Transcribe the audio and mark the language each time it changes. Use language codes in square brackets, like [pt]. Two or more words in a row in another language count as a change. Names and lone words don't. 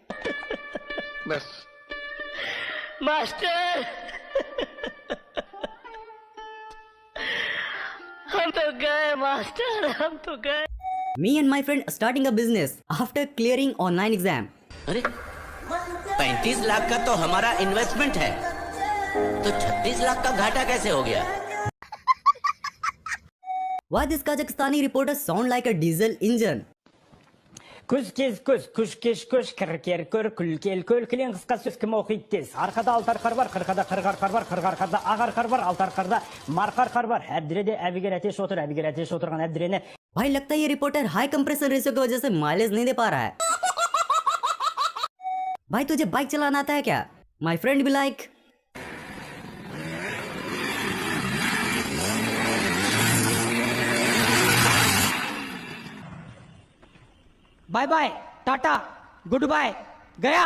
[hi] बस मास्टर हम तो गए मास्टर, हम तो गए। [en] Me and my friend starting a business after clearing online exam. [hi] अरे 35 लाख का तो हमारा इन्वेस्टमेंट है, तो 36 लाख का घाटा कैसे हो गया? [en] Why this Kazakhstani reporter sound like a diesel engine? [kk] Күз кез күз, күш кеш күш, кір кер көр, күл кел көл, кілең қысқа сөз кім оқиды тез. Арқада алтар қар бар, қырқада қырғар қар бар, қырғар қарда ағар қар бар, алтар қарда марқар қар бар. Әбдіреде әбігер әтеш отырған әбдірені. [hi] भाई लगता है ये रिपोर्टर [en] high compressor ratio [hi] की वजह से माइलेज नहीं दे पा रहा है। भाई तुझे बाइक चलाना आता है क्या? [en] My friend be like Bye bye, tata, good bye, गया।